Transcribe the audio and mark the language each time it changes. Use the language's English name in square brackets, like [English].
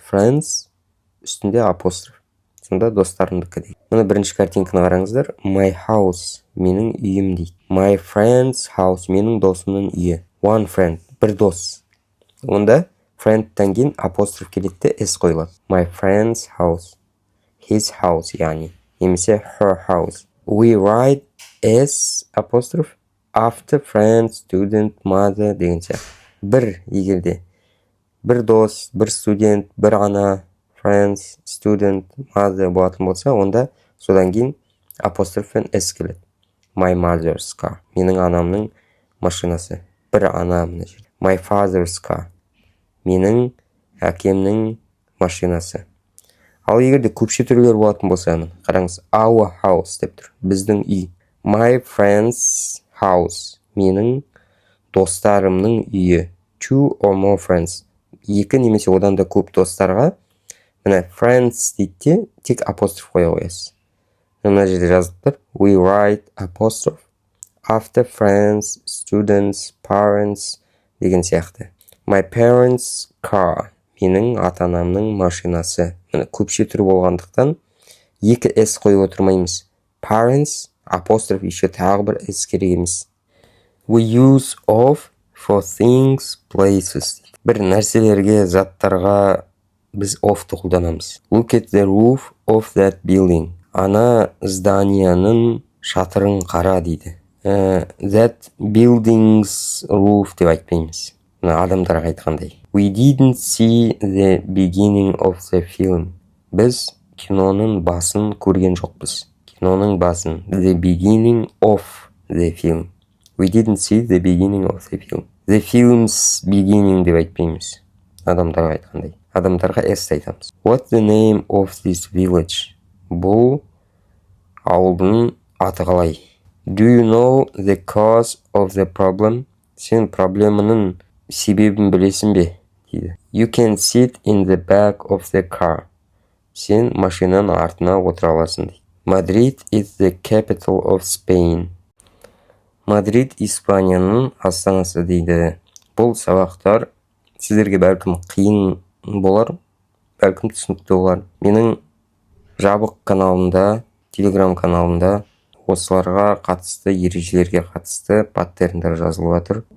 [Kazakh] Friends үстінде апостроф. Сонда достарымдікі дейді. Мына бірінші картинканы қараңыздар. [English] My house [Kazakh] менің үйім дейді. [English] My friend's house [Kazakh] менің досымның үйі. [English] One friend [Kazakh] бір дос. Онда friendтен кейін апостроф келеді де S қойылады. [English] My friend's house. His house [Kazakh] яғни. Немесе [English] her house. We write S apostrophe after friend, student, mother [Kazakh] деген сияқты. Бір егерде бір дос, бір студент, бір ана, [English] friends, student, mother [Kazakh] болатын болса, онда содан кейін апострофпен s келеді. [English] My mother's car. [Kazakh] Менің анамның машинасы. Бір ана мына жерде. [English] My father's car. [Kazakh] Менің әкемнің машинасы. Ал егерде көпше түрлер болатын болса, қараңыз, [English] our house [Kazakh] деп тұр. Біздің үй. [English] My friend's house. [Kazakh] Менің достарымның үйі. [English] Two or more friends. [Kazakh] Екі немесе одан да көп достарға мына friends дейді, тек апостроф қоя қоясыз. Мына жерде жазылып тұр. [English] We write apostrophe after friends, students, parents [Kazakh] деген сияқты. [English] My parents' car. [Kazakh] Менің ата-анамның машинасы. Міне көпше түрі болғандықтан екі s қойып отырмаймыз. Parents, апостроф еще тағы бір s керек емес. [English] We use of for things, places. [Kazakh] Бір нәрселерге, заттарға біз of-ты қолданамыз. [English] Look at the roof of that building. [Kazakh] Ана зданияның шатырын қара дейді. [English] That building's roof [Kazakh] деп айтпаймыз. Адамдарға айтқандай. [English] We didn't see the beginning of the film. [Kazakh] Біз киноның басын көрген жоқпыз. Киноның басын. [English] The beginning of the film. We didn't see the beginning of the film. The film's beginning [Kazakh] деп айтпаймыз. Адамдарға айтқандай. Адамдарға s айтамыз. [English] What's the name of this village? [Kazakh] Бұл ауылдың аты қалай? [English] Do you know the cause of the problem? [Kazakh] Сен проблеманың себебін білесің бе? Дейді. [English] You can sit in the back of the car. [Kazakh] Сен машинаның артына отыра аласың дейді. [English] Madrid is the capital of Spain. [Kazakh] Мадрид Испанияның астанасы дейді. Бұл сабақтар сіздерге бәлкім қиын болар, бәлкім түсінікті болар. Менің жабық каналымда, Telegram каналымда осыларға қатысты, ережелерге қатысты паттерндар жазылып жатыр.